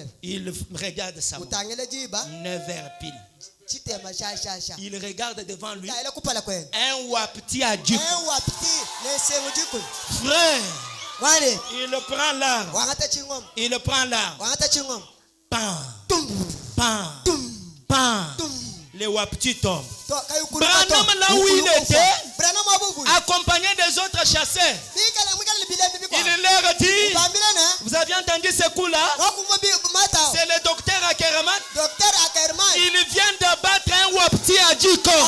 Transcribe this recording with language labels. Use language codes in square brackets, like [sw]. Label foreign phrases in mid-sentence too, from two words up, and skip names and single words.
[fr] Il regarde ça. 9 heures pile. Il regarde devant lui un wapti à Dieu. Frère, il prend l'arme. Il prend l'arme. Pan. Pan. Pan. Le wapti tombe. Branham, là où il était, accompagné des autres chasseurs, il leur dit, vous avez entendu ce coup-là? C'est le docteur Ackerman. Il vient de battre un wapti à 10 corps.